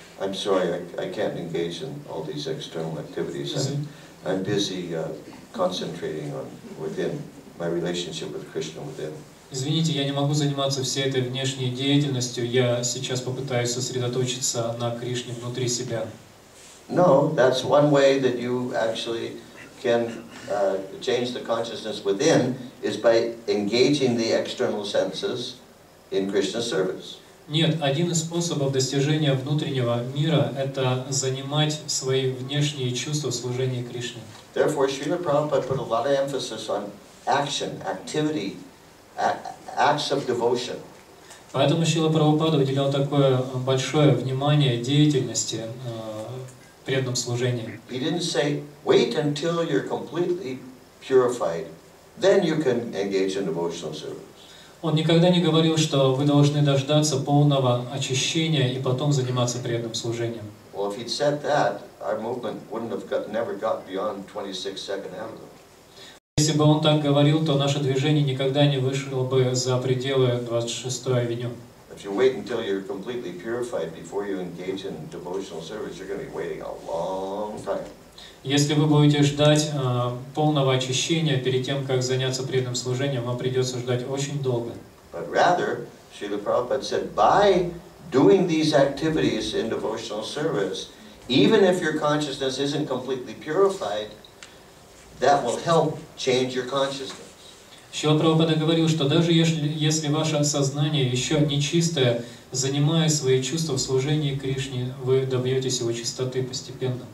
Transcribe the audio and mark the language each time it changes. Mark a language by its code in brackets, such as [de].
[en] I'm sorry, I can't engage in all these external activities. I'm busy concentrating on within my relationship with Krishna within. [ru] Извините, я не могу заниматься всей этой внешней деятельностью. Я сейчас попытаюсь сосредоточиться на Кришне внутри себя. [en] No, that's one way that you actually can change the consciousness within is by engaging the external senses in Krishna's service. [ru] Нет, один из способов достижения внутреннего мира – это занимать свои внешние чувства в служении Кришне. [en] Therefore, Srila Prabhupada put a lot of emphasis on action, activity, acts of devotion. [ru] Поэтому Шрила Прабхупада уделял такое большое внимание деятельности в преданном служении. [en] He didn't say, wait until you're completely purified, then you can engage in devotional service. [ru] Он никогда не говорил, что вы должны дождаться полного очищения и потом заниматься преданным служением. [en] Well, if he'd said that, our movement wouldn't have never got beyond 26nd Avenue. [ru] Если бы он так говорил, то наше движение никогда не вышло бы за пределы 26-й авеню. [en] If you wait until you're completely purified before you engage in devotional service, you're going to be waiting a long time. [ru] Если вы будете ждать полного очищения перед тем, как заняться преданным служением, вам придется ждать очень долго. [en] But rather, Srila Prabhupada said, by doing these activities in devotional service, even if your consciousness isn't completely purified, that will help change your consciousness. [ru] Шрила Прабхупада говорил, что даже если ваше сознание еще нечистое, занимая свои чувства в служении Кришне, вы добьетесь его чистоты постепенно.